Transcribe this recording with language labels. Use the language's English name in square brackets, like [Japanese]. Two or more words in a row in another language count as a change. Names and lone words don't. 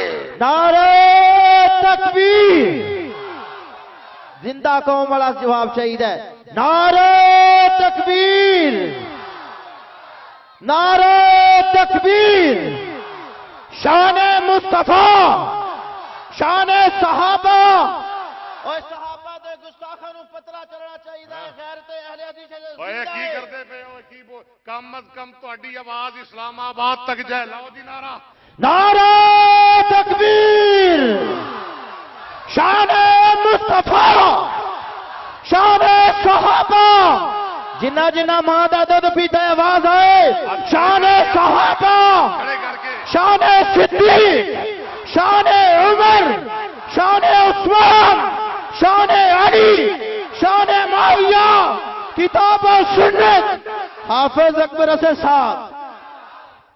[Punjabi] نعرہ تکبیر زندہ قوم والا جواب چاہیے نعرہ تکبیر نعرہ تکبیر شان مصطفیٰ شان صحابہ اور صحابہ دے گستاخاں نوں پتہ چلنا چاہیے غیرت اہل حدیث دے اوے کی کرتے پے ہو کی کم از کم تہاڈی آواز اسلام آباد تک جائے لاؤ جی نعرہ نعرہ تکبیر شان مصطفیٰ شان صحابہ جنہ جنہ ماں دا دودھ پیتا ہے آواز آئے شان صحابہ شان صدیق شان عمر شان عثمان شان علی شان معاویہ کتاب و سنت حافظ اکبر سے ساتھ